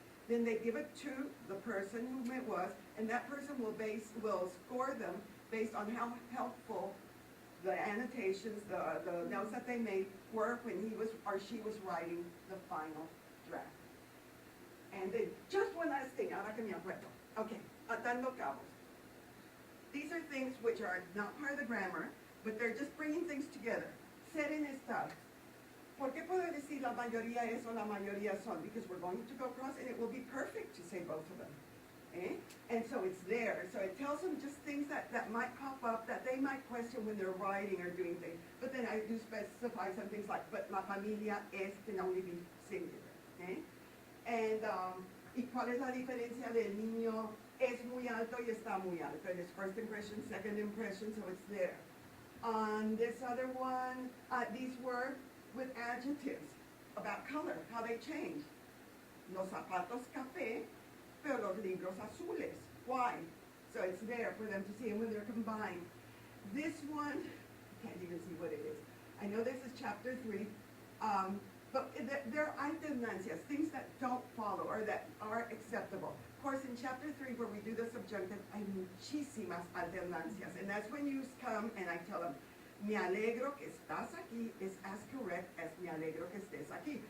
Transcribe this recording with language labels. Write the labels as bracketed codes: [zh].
[en] Then they give it to the person whom it was, and that person will score them based on how helpful the annotations, the notes that they made were when he was or she was writing the final draft. And then just one last thing, [es] ahora que me acuerdo. [en] Okay, [es] atando cabos. [en] These are things which are not part of the grammar, but they're just bringing things together. [es] Ser en estado. ¿Por qué puedo decir la mayoría es o la mayoría son? [en] Because we're going to go across and it will be perfect to say both of them. Eh? And so it's there. So it tells them just things that might pop up that they might question when they're writing or doing things. But then I do specify some things like, but [es] la familia es [en] can only be singular. Eh? [es] And, ¿y cuál es la diferencia del niño es muy alto y está muy alto? [en] It is first impression, second impression, so it's there. On this other one, these were with adjectives about color, how they change. [es] Los zapatos café, pero los libros azules. [en] Why? So it's there for them to see, and when they're combined. This one, I can't even see what it is. I know this is chapter 3, but there are alternancias, things that don't follow or that are acceptable. Of course, in chapter 3, where we do the subjunctive, [es] hay muchísimas alternancias, [en] and that's when you come and I tell them, [es] me alegro que estás aquí [en] is as correct as [es] me alegro que estés aquí.